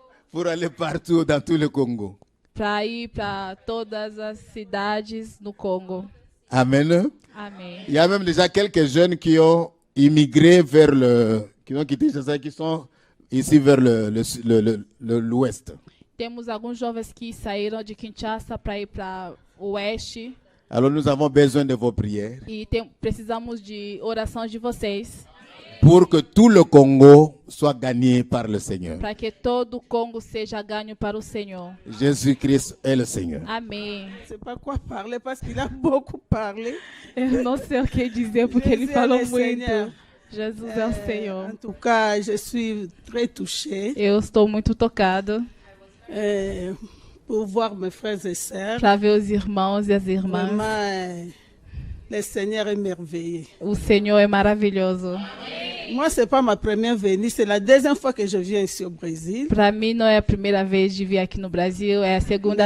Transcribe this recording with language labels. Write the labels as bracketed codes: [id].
[fr] Pour aller partout dans tout le Congo. [pt] para ir para todas as cidades no Congo. [fr] Amen. [pt] Amém. [fr] Il y a même déjà quelques jeunes qui ont immigré vers qui ont quitté Kinshasa, qui sont ici vers l'ouest. [pt] Temos alguns jovens que saíram de Kinshasa para ir para o oeste [fr] Alors nous avons besoin de vos prières [pt] e precisamos de oração de vocês [fr] pour que tout le Congo soit gagné par le Seigneur. [pt] para que todo o Congo seja ganho para o Senhor. [fr] Jésus-Christ est le Seigneur. [pt] Amém. [fr] Je ne sais pas quoi parler parce qu'il a beaucoup parlé. [pt] Eu não sei o que dizer porque ele Jesus é falou o muito. Senhor. Jesus é o Senhor. [fr] En tout cas, je suis très touchée [pt] Eu estou muito tocado [fr] pour voir mes frères et sœurs. [pt] para ver os irmãos e as irmãs. [fr] Vraiment, le Seigneur est merveilleux. [pt] O Senhor é maravilhoso. [fr] Moi, ce n'est pas ma première venue, c'est la deuxième fois que je viens ici au Brésil. [pt] Para mim não é a primeira vez de vir aqui no Brasil, é a segunda